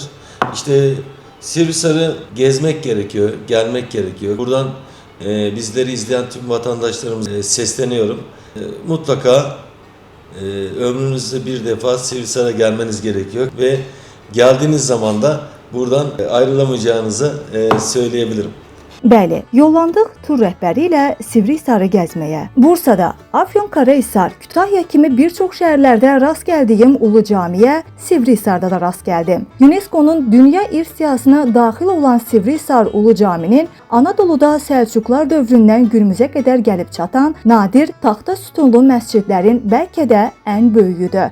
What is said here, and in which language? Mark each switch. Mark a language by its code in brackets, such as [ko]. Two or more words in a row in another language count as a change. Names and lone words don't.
[tr] İşte Sivrihisar'ı gezmek gerekiyor, gelmek gerekiyor. Buradan bizleri izleyen tüm vatandaşlarımıza sesleniyorum. Mutlaka ömrünüzde bir defa Sivrihisar'a gelmeniz gerekiyor ve geldiğiniz zaman da buradan ayrılamayacağınızı söyleyebilirim. [az] Bəli, yollandıq tur rəhbəri ilə Sivrihisarı gəzməyə. Bursada, Afyonkarahisar, Kütahya kimi bir çox şəhərlərdə rast gəldiyim Ulu Camiyə Sivrihisarda da rast gəldim. UNESCO-nun dünya irs siyahısına daxil olan Sivrihisar Ulu Caminin Anadoluda Səlcuqlar dövründən günümüzə qədər gəlib çatan nadir taxta sütunlu məscidlərin bəlkə də ən böyüyüdür.